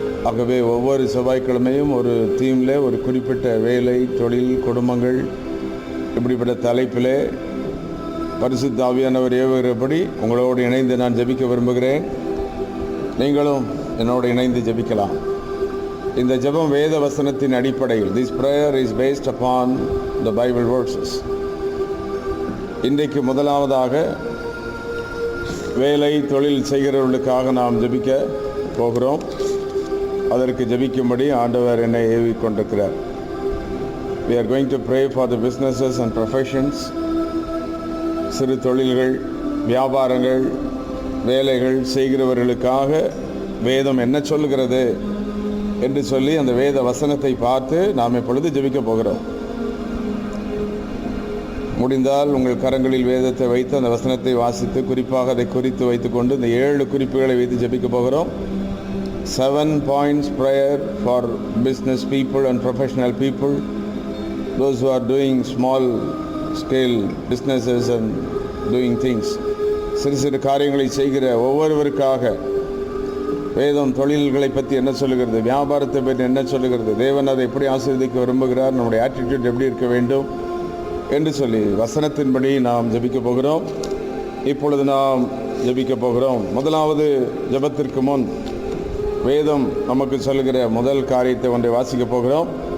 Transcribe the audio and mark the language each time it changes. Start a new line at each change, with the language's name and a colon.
Tamil: ஆகவே ஒவ்வொரு செவ்வாய்க்கிழமையும் ஒரு தீமில் ஒரு குறிப்பிட்ட வேலை, தொழில், குடும்பங்கள், இப்படிப்பட்ட தலைப்பிலே பரிசுத்த ஆவியானவர் ஏவுகிறபடி உங்களோடு இணைந்து நான் ஜெபிக்க விரும்புகிறேன். நீங்களும் என்னோடு இணைந்து ஜெபிக்கலாம். இந்த ஜெபம் வேத வசனத்தின் அடிப்படையில்,
English: this prayer is based upon the Bible verses.
Tamil: இன்றைக்கு முதலாவதாக வேலை, தொழில் செய்கிறவர்களுக்காக நாம் ஜெபிக்க போகிறோம். அதற்கு ஜெபிக்கும்படி ஆண்டவர் என்னை ஏவிக் கொண்டிருக்கிறார்.
English: We are going to pray for the businesses and professions.
Tamil: சிறு தொழில்கள், வியாபாரங்கள், வேலைகள் செய்கிறவர்களுக்காக வேதம் என்ன சொல்லுகிறது என்று சொல்லி அந்த வேத வசனத்தை பார்த்து நாம் இப்பொழுது ஜெபிக்க போகிறோம். முடிந்தால் உங்கள் கரங்களில் வேதத்தை வைத்து அந்த வசனத்தை வாசித்து குறிப்பாக அதை குறித்து வைத்துக்கொண்டு இந்த 7 குறிப்புகளை வைத்து ஜெபிக்க போகிறோம்.
English: 7 points prayer for business people and professional people, those who are doing small scale businesses and doing things.
Tamil: சிறு சிறு காரியங்களை செய்கிற ஒவ்வொருவருக்காக வேதம் தொழில்களை பற்றி என்ன சொல்லுகிறது, வியாபாரத்தை பற்றி என்ன சொல்லுகிறது, தேவன் அதை எப்படி ஆசீர்வதிக்க விரும்புகிறார், நம்முடைய ஆட்டிடியூட் எப்படி இருக்க வேண்டும் என்று சொல்லி வசனத்தின்படி நாம் ஜெபிக்க போகிறோம். இப்பொழுது நாம் ஜெபிக்க போகிறோம். முதலாவது ஜெபத்திற்கு முன் வேதம் நமக்கு சொல்லுகிற முதல் காரியத்தை ஒன்றை வாசிக்க போகிறோம்.